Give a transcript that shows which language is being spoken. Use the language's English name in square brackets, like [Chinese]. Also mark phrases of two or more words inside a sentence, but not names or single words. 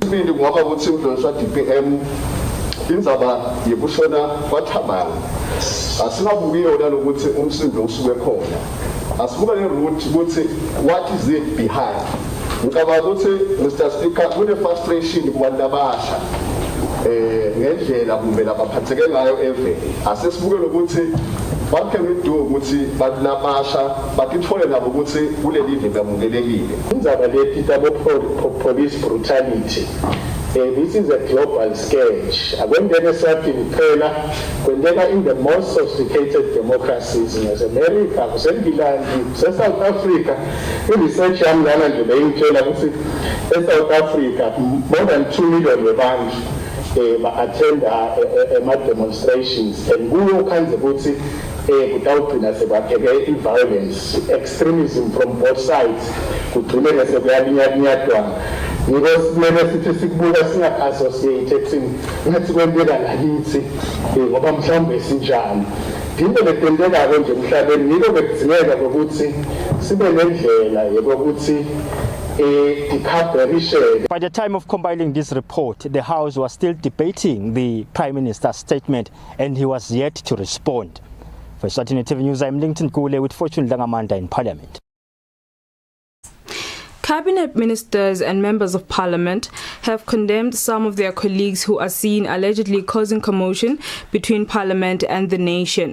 [English] What is it behind? Mr. Speaker, with the frustration [Swati] kubantabasha ngendlela kumbe labaphatheke ngayo eve asesibukele ukuthi [English] what can we do [Swati] ukuthi balabasha bakithole nabo ukuthi kuleli live bamukelekile. Indzaba lethi tabo [English] police brutality. This is a global scourge. [Swati] Akwendeke Eswatini kuphela, kwendeka [English] in the most sophisticated democracies as America, [Swati] kuseNgilandi, South Africa. I-research yami lana nje beyingitshela ukuthi eSouth Africa [English] more than [Swati] 2 million abantu ba-attend ama-demonstrations and kuyo khanze ukuthi kutawugcina sebapheke i- [English] violence, extremism from both sides, [Swati] kugcineke sekuyalinyadwana. Because kumele sithi sikubuka singa-associate ngathi kwenteka ngakithi ngoba mhlawumbe sinjani. Into betenteka-ke nje emhlabeni yiko bekudingeka kokuthi sibe nendlela yokuthi [English] by the time of compiling this report, the House was still debating the Prime Minister's statement and he was yet to respond. For Eswatini TV News, I'm Linton Kule with Fortune Langamanda in Parliament. Cabinet ministers and members of parliament have condemned some of their colleagues who are seen allegedly causing commotion between parliament and the nation.